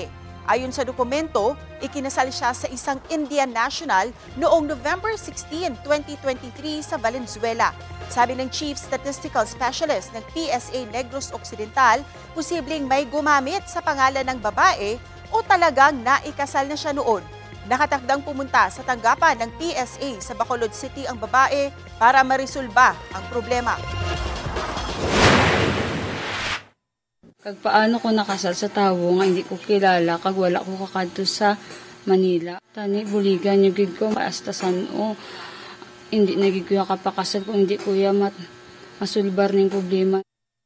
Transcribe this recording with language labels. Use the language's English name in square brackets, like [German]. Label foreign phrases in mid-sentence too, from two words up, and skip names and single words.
[Filipino] Ayon sa dokumento, ikinasal siya sa isang [English] Indian national [Filipino] noong November 16, 2023 sa Valenzuela. Sabi ng Chief Statistical Specialist ng PSA Negros Occidental, posibleng may gumamit sa pangalan ng babae o talagang naikasal na siya noon. Nakatakdang pumunta sa tanggapan ng PSA sa Bacolod City ang babae para marisolba ang problema. [Hiligaynon] Kag paano ko nakasal sa tawo nga hindi ko kilala kag wala ko kakadto sa Manila. Tani buligan yung gid ko maastasan o hindi nagig ko kapakasal kung hindi ko masulbar ning problema.